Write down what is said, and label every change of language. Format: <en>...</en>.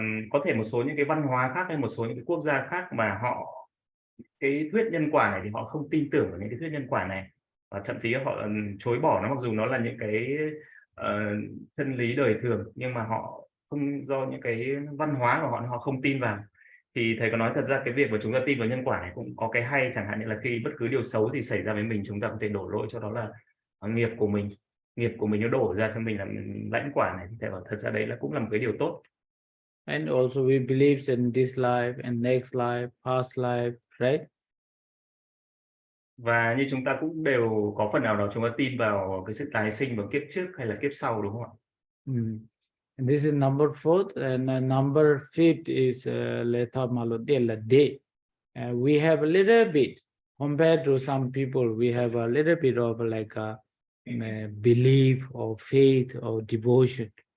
<vi>Có thể một số những cái văn hóa khác hay một số những cái quốc gia khác mà họ cái thuyết nhân quả này thì họ không tin tưởng vào những cái thuyết nhân quả này, và thậm chí họ chối bỏ nó, mặc dù nó là những cái chân lý đời thường, nhưng mà họ không, do những cái văn hóa của họ không tin vào. Thì thầy có nói thật ra cái việc mà chúng ta tin vào nhân quả này cũng có cái hay, chẳng hạn như là khi bất cứ điều xấu gì xảy ra với mình, chúng ta có thể đổ lỗi cho đó là nghiệp của mình, nó đổ ra cho mình là lãnh quả này, thì thầy bảo thật ra đấy là cũng là một cái điều tốt.</vi> <en>And also we believe in this life and next life, past life, right?</en> <vi>Và như chúng ta cũng đều có phần nào đó chúng ta tin vào cái sự tái sinh vào kiếp trước hay là kiếp sau, đúng không ạ?</vi> <en>And this is number 4, and number 5 is Letha Malodela Day. We have a little bit, compared to some people, we have a little bit of like a belief or faith or devotion.</en>